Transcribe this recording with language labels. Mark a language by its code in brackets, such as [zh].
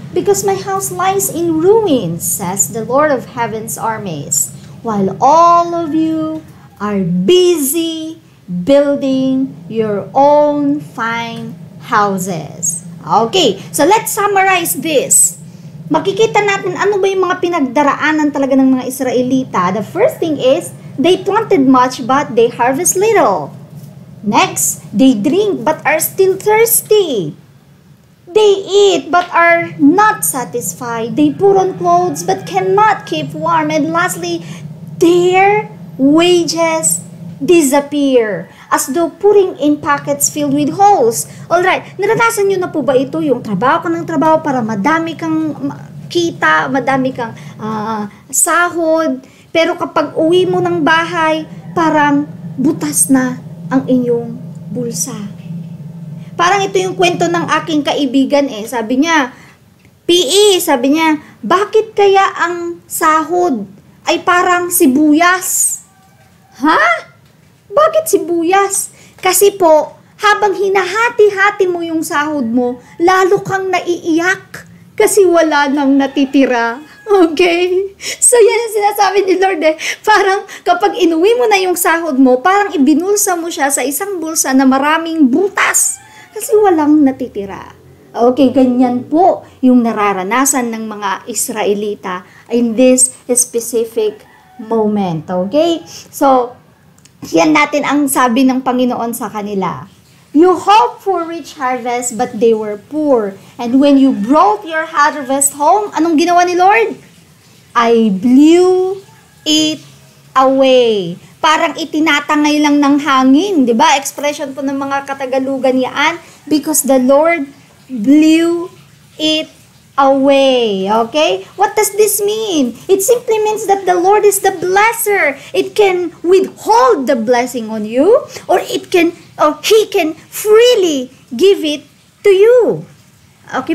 [en] Because my house lies in ruins, says the Lord of Heaven's armies, while all of you are busy building your own fine houses. Okay, so let's summarize this. [tl] Makikita natin ano ba yung mga pinagdaraanan talaga ng mga Israelita. [en] The first thing is, they planted much but they harvest little. Next, they drink but are still thirsty. They eat but are not satisfied. They put on clothes but cannot keep warm. And lastly, their wages disappear as though putting in pockets filled with holes. [tl] Alright, naranasan nyo na po ba ito? Yung trabaho ka ng trabaho para madami kang kita, madami kang sahod, pero kapag uwi mo ng bahay, parang butas na ang inyong bulsa. Parang ito yung kwento ng aking kaibigan Sabi niya, PE, sabi niya, bakit kaya ang sahod ay parang sibuyas? Ha? Bakit sibuyas? Kasi po, habang hinahati-hati mo yung sahod mo, lalo kang naiiyak kasi wala nang natitira. Okay? So yan ang sinasabi ni Lord Parang kapag inuwi mo na yung sahod mo, parang ibinulsa mo siya sa isang bulsa na maraming butas kasi walang natitira. Okay, ganyan po yung nararanasan ng mga Israelita in this specific moment. Okay? So, yan natin ang sabi ng Panginoon sa kanila. [en] You hoped for rich harvest, but they were poor. And when you brought your harvest home, anong ginawa ni Lord? I blew it away. [tl] Parang itinatangay lang ng hangin, di ba? Expression po ng mga Katagalugan yan. [en] Because the Lord blew it away. Okay? What does this mean? It simply means that the Lord is the blesser. It can withhold the blessing on you, or He can freely give it to you. Okay?